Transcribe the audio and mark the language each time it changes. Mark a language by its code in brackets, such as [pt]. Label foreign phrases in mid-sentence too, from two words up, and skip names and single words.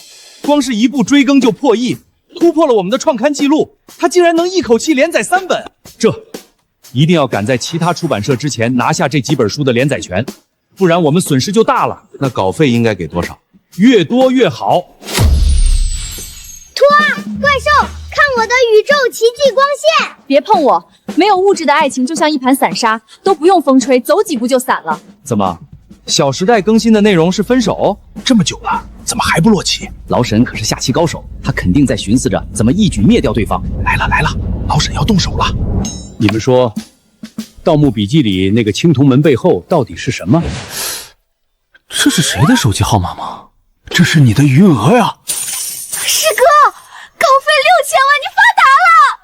[zh] 光是一部追更就破億，突破了我們的創刊記錄，他竟然能一口氣連載3本，這一定要趕在其他出版社之前拿下這幾本書的連載權，不然我們損失就大了。那稿費應該給多少？越多越好。托啊，怪獸，看我的宇宙奇蹟光線！別碰我！沒有物質的愛情就像一盤散沙，都不用風吹，走幾步就散了。怎麼？小時代更新的內容是分手？這麼久了，怎麼還不落棋？老沈可是下棋高手，他肯定在尋思着怎麼一舉滅掉對方。來了，老沈要動手了。你們說，《盜墓筆記》裡那個青銅門背後到底是什麼？這是誰的手機號碼嗎？這是你的餘額呀！師哥，稿費6000萬，你發達了！